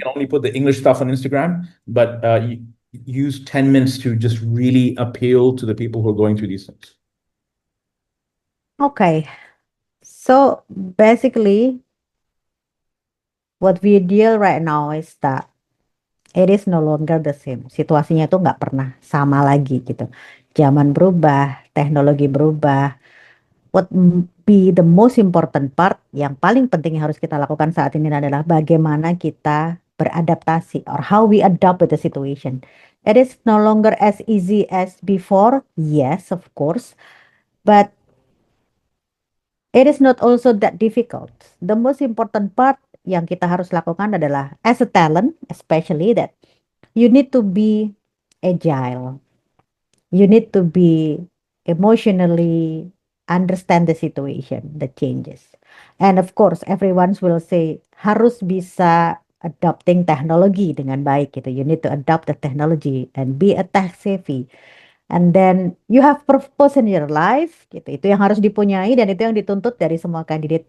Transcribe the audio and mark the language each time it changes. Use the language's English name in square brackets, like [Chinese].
[English] can only put the English stuff on Instagram, but use 10 minutes to just really appeal to the people who are going through these things. Okay, so basically, what we deal right now is that it is no longer the same. [Indonesian] Situasinya tuh nggak pernah sama lagi gitu. Zaman berubah, teknologi berubah. [English] What be the most important part [Indonesian] yang paling penting yang harus kita lakukan saat ini adalah bagaimana kita beradaptasi [English] or how we adapt with the situation. It is no longer as easy as before, yes, of course, but it is not also that difficult. The most important part [Indonesian] yang kita harus lakukan adalah [English] as a talent, especially that you need to be agile. You need to be emotionally understand the situation, the changes. And of course, everyone will say [Indonesian] harus bisa adopting teknologi dengan baik gitu. [English] You need to adopt the technology and be a tech savvy. And then you have purpose in your life gitu. [Indonesian] Itu yang harus dipunyai dan itu yang dituntut dari semua kandidat.